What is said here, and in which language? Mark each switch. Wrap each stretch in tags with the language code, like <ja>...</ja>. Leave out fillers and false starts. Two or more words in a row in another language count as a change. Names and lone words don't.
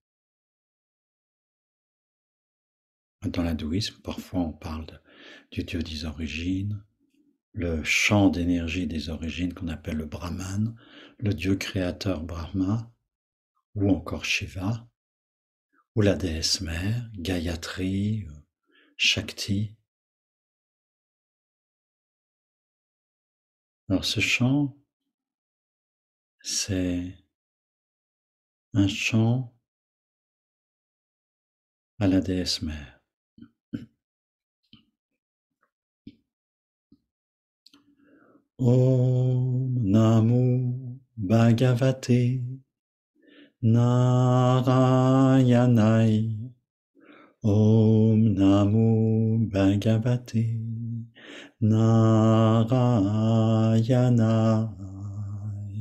<fr>Dans l'hindouisme, parfois on parle du dieu des origines, le champ d'énergie des origines qu'on appelle le Brahman, le dieu créateur Brahma, ou encore Shiva, ou la déesse mère, Gayatri, Shakti. Alors ce chant c'est un chant à la déesse mère.</fr> <sa>ॐ नमो भगवते नारायणाय. ॐ नमो भगवते नारायणाय.</sa>